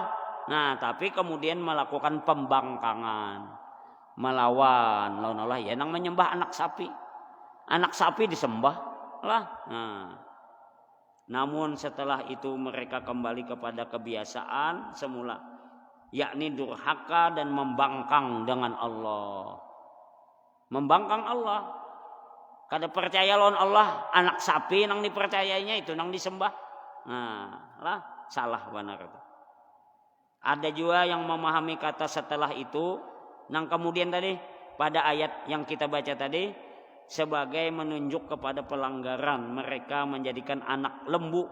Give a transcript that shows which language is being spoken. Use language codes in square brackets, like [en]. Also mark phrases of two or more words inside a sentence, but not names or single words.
[id] Nah, tapi kemudian melakukan pembangkangan, melawan lawan Allah ya nang menyembah anak sapi. Anak sapi disembah lah. Nah, namun setelah itu mereka kembali kepada kebiasaan semula, yakni durhaka dan membangkang dengan Allah. Membangkang Allah. [bjn] Kada percaya lawan Allah, anak sapi nang dipercayainya itu nang disembah. Nah, lah salah benar itu. [id] Ada juga yang memahami kata setelah itu nang kemudian tadi pada ayat yang kita baca tadi sebagai menunjuk kepada pelanggaran mereka menjadikan anak lembu.